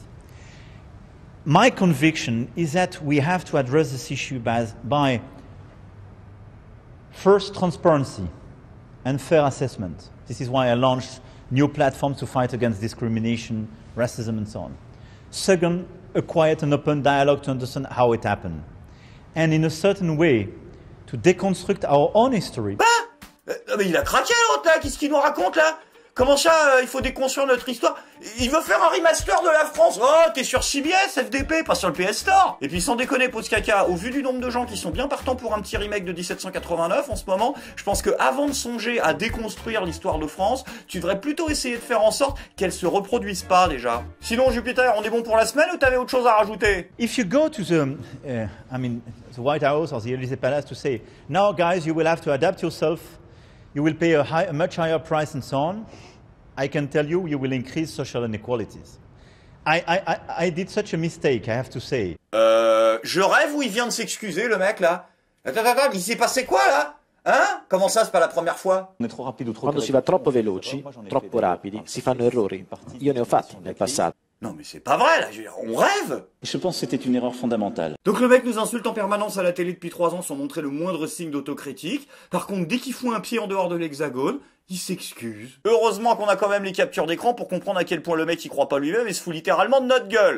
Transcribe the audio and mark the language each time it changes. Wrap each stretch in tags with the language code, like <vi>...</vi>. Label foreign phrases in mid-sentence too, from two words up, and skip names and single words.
<en>My conviction is that we have to address this issue by first transparency and fair assessment. This is why I launched new platforms to fight against discrimination, racism and so on. Second, a quiet and open dialogue to understand how it happened. And in a certain way, to deconstruct our own history.</en> <fr>Mais il a craqué l'autre là, qu'est-ce qu'il nous raconte là? Comment ça, il faut déconstruire notre histoire? Il veut faire un remaster de la France. Oh, t'es sur CBS, FDP, pas sur le PS Store. Et puis sans déconner, pose caca, au vu du nombre de gens qui sont bien partants pour un petit remake de 1789 en ce moment, je pense que avant de songer à déconstruire l'histoire de France, tu devrais plutôt essayer de faire en sorte qu'elle se reproduise pas déjà. Sinon, Jupiter, on est bon pour la semaine ou t'avais autre chose à rajouter?</fr> <en>If you go to the White House or the Elysee Palace to say, now guys, you will have to adapt yourself, you will pay a much higher price and so on, I can tell you, you will increase social inequalities. I did such a mistake, I have to say.</en> <fr>Je rêve ou il vient de s'excuser, le mec, là? Attends, il s'est passé quoi, là? Hein? Comment ça, c'est pas la première fois?</fr> <it>Quando si va troppo veloci, troppo rapidi, si fanno errori. Io ne ho fatti nel passato.</it> <fr>Non mais c'est pas vrai, là, on rêve! Je pense que c'était une erreur fondamentale. Donc le mec nous insulte en permanence à la télé depuis 3 ans sans montrer le moindre signe d'autocritique. Par contre, dès qu'il fout un pied en dehors de l'hexagone, il s'excuse. Heureusement qu'on a quand même les captures d'écran pour comprendre à quel point le mec il croit pas lui-même et se fout littéralement de notre gueule.</fr>